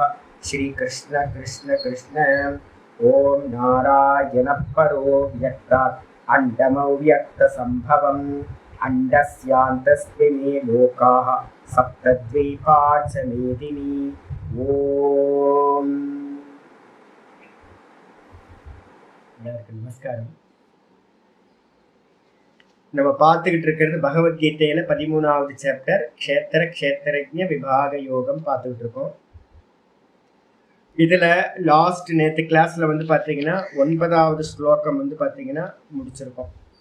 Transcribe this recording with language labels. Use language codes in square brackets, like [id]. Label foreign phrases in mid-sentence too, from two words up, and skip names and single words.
[sa] श्री कृष्ण कृष्ण कृष्ण। ओम नारायण परो व्यक्तात् अण्डमव्यक्तसम्भवम् अण्डस्यान्तस्मिन् लोकाः सप्तद्वीपा च मेदिनी। [ta] ओम நமஸ்காரம். நம்ம பார்த்துக்கிட்டு இருக்கிறது பகவத்கீதையில 13வது சாப்டர் க்ஷேத்திர க்ஷேத்திரஜ்ஞ விபாக யோகம் பார்த்துக்கிட்டு இருக்கோம். இதுல லாஸ்ட் நேற்று கிளாஸ்ல வந்து பார்த்தீங்கன்னா 9வது ஸ்லோகம் வந்து பார்த்தீங்கன்னா முடிச்சிருக்கோம்.